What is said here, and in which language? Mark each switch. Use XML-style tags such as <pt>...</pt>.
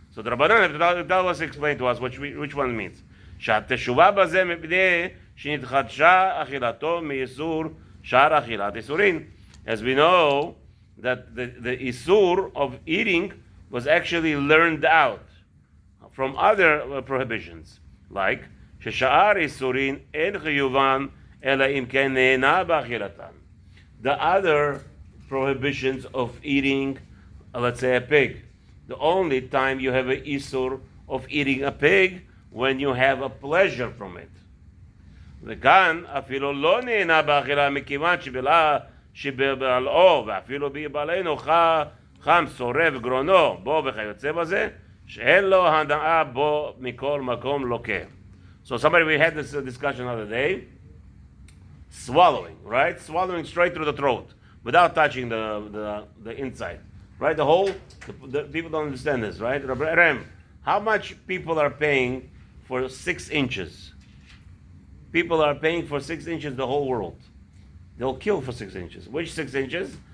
<en>So the Rabbanan, that was explained to us which one means.</en> <he>שהתשובה בזה מפני שנתחדשה אכילתו מאיסור שאר אכילת איסורין.</he> <en>As we know that the isur of eating was actually learned out from other prohibitions, like</en> <he>ששאר איסורין אין חיובן אלא אם כן נהנה באכילתן.</he> <en>The other prohibitions of eating, let's say a pig, the only time you have an isur of eating a pig when you have a pleasure from it.</en> <he>וכאן אפילו לא נהנה באכילה מכיוון שבבלעו ואפילו ביבלענו חם שורף גרונו בו וכיוצא בזה שאין לו הנאה בו מכל מקום לוקה.</he> <en>So we had this discussion the other day. swallowing, right? Swallowing straight through the throat without touching the inside, right? The people don't understand this, right? Rabbi Rem, how much people are paying for 6 inches? People are paying for 6 inches the whole world. They'll kill for 6 inches. Which 6 inches?</en>